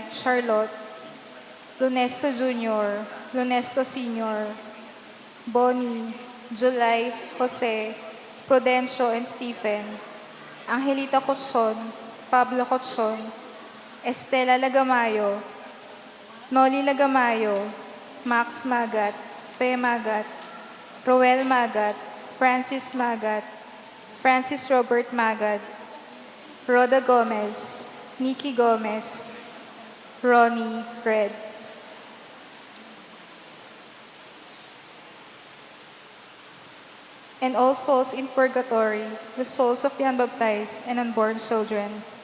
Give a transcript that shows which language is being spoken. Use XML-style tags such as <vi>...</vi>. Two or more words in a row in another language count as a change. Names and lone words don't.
<en>Charlotte, Lunesto Jr., Lunesto Sr., Bonnie, July, Jose, Prudencio and Stephen, Angelita Cochon, Pablo Cochon, Estela Lagamayo, Noli Lagamayo, Max Magat, Fe Magat, Roel Magat, Francis Magat, Francis Robert Magat, Rhoda Gomez, Nikki Gomez, Ronnie Red. And all souls in purgatory, the souls of the unbaptized and unborn children.</en>